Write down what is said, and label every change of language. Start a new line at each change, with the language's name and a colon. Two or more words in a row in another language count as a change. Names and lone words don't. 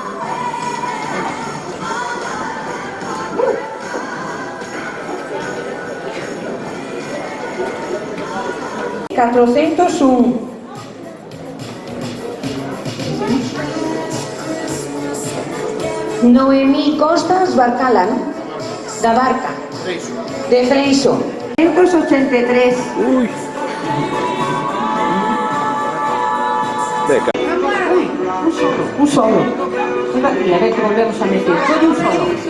Spanish: $401. Noemí Costas Barcala, da Barca, de Freixo. 183. Uy. Uy, un solo. Venga aquí, a ver que volvemos a meter. Soy un solo.